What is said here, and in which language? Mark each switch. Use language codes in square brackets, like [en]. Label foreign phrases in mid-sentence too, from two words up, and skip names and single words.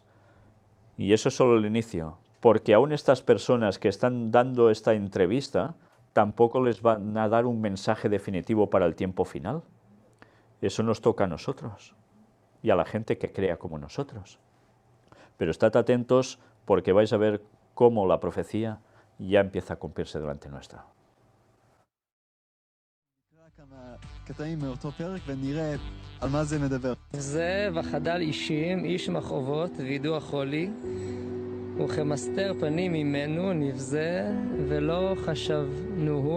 [es] Y eso es solo el inicio, porque aún estas personas que están dando esta entrevista tampoco les van a dar un mensaje definitivo para el tiempo final. Eso nos toca a nosotros y a la gente que crea como nosotros. Pero estad atentos, porque vais a ver cómo la profecía ya empieza a cumplirse delante nuestra. [he] קטעים מאותו פרק ונראה על מה זה מדבר. זה וחדל אישים, איש מכאובות וידוע חולי, וכמסתר פנים ממנו נבזה ולא חשבנוהו.